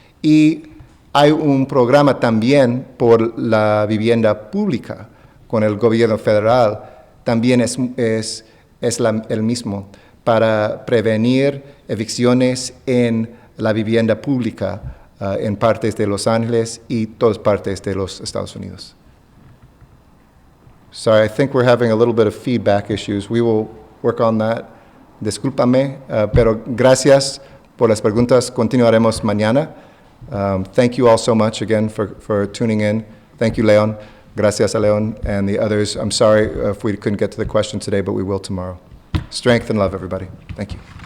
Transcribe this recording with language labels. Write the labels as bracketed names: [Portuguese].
[Spanish] Y hay un programa también por la vivienda pública con el gobierno federal, también es el mismo, para prevenir evicciones en la vivienda pública en partes de Los Ángeles y todas partes de los Estados Unidos. [English] Sorry, I think we're having a little bit of feedback issues. We will work on that. [Spanish] Discúlpame, pero gracias por las preguntas. Continuaremos mañana. [English] Thank you all so much again for tuning in. Thank you, Leon. [Spanish] Gracias a Leon [English] and the others. I'm sorry if we couldn't get to the question today, but we will tomorrow. Strength and love, everybody. Thank you.